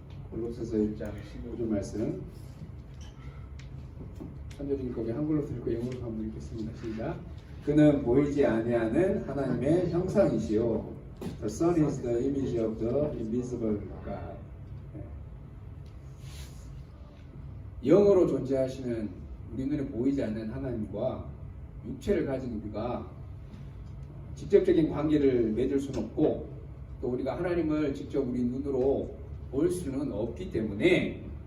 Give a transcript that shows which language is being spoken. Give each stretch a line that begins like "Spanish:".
Korean: 골로새서 1장 15절 말씀 한절인 거에 한글로 들고 영어로 한번 읽겠습니다. 시작. 그는 보이지 아니하는 하나님의 형상이시요
English: The Son is the image of the invisible God.
Korean: 영으로 존재하시는 우리 눈에 보이지 않는 하나님과 육체를 가진 우리가 직접적인 관계를 맺을 수는 없고 또 우리가 하나님을 직접 우리 눈으로 볼 수는 없기 때문에